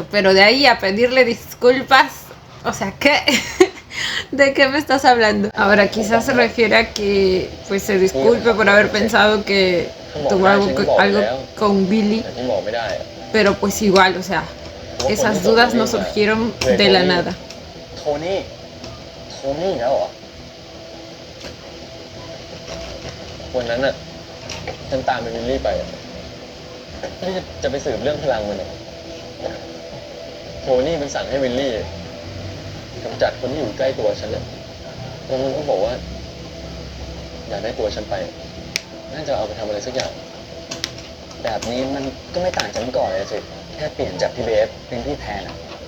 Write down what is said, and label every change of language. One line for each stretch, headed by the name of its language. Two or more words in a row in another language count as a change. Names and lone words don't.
Spanish: Pero de ahí a pedirle disculpas, o sea, ¿qué? ¿De qué me estás hablando? Ahora, quizás se refiere a que pues se disculpe por haber pensado que tuvo algo con Billy. Pero pues igual, o sea, esas dudas no surgieron de la nada.
Thai: โทนี่แล้วเหรอวันนั้นน่ะฉันตามไปวิลลี่ไปนี่จะไปสืบเรื่องพลังมันเหรอโทนี่มันสั่งให้วิลลี่กำจัดคนที่อยู่ใกล้ตัวฉันเนี่ยแล้วมันก็บอกว่าอยากได้ตัวฉันไปน่าจะเอาไปทำอะไรสักอย่างแบบนี้มันก็ไม่ต่างจากเมื่อก่อนเลยสิแค่เปลี่ยนจากพี่เบฟเป็นพี่แทนอะ